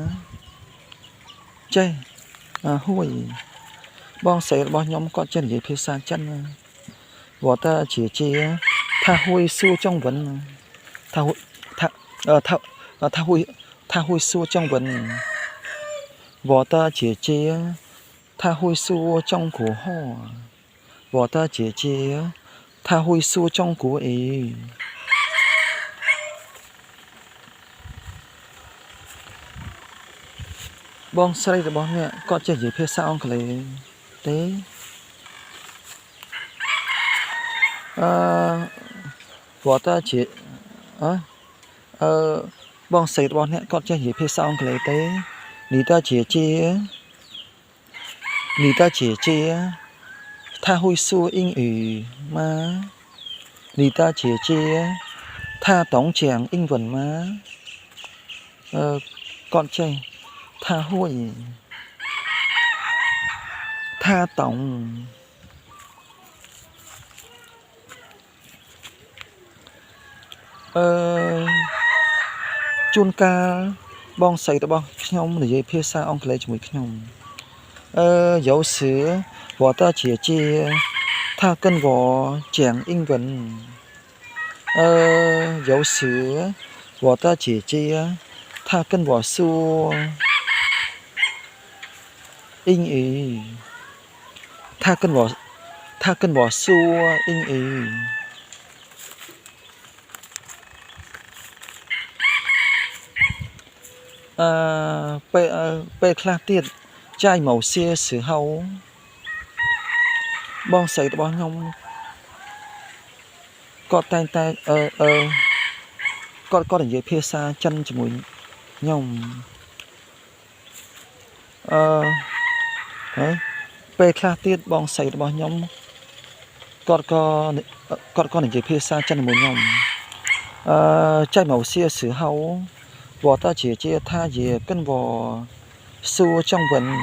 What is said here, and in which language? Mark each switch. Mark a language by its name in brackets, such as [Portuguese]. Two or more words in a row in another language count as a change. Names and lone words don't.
[Khmer] ចេះ会បងស្រីរបស់ខ្ញុំគាត់ចេះនិយាយភាសាចិន [Chinese] 我的姐姐她会说中文她会说中文我的姐姐她会说中国话我的姐姐她会说中国语 [Khmer] បងស្រីរបស់អ្នកគាត់ចេះនិយាយភាសាអង់គ្លេសទេ [Chinese] 我的姐 [Khmer] បងស្រីរបស់អ្នកគាត់ចេះនិយាយភាសាអង់គ្លេសទេ [Chinese] 你的姐姐她会说英语吗你的姐姐她懂讲英文吗 [Khmer] គាត់ចេះ [Chinese] 她会她懂 [Khmer] ជួនកាលបងស្រីរបស់ខ្ញុំនិយាយភាសាអង់គ្លេសជាមួយខ្ញុំ [Chinese] 有时我的姐姐她跟我讲英文有时我的姐姐她跟我说英语她跟我说英语 [Khmer] ពេលខ្លះទៀតចាយ [Chinese] 某些时候 [Khmer] បងស្រីរបស់ខ្ញុំគាត់តែងតែគាត់និយាយភាសាចិនជាមួយខ្ញុំ ហើយពេលខ្លះទៀតបងស្រីរបស់ខ្ញុំគាត់ក៏និយាយភាសាចិនជាមួយខ្ញុំ [Chinese] 在某些时候我的姐姐她也跟我说中文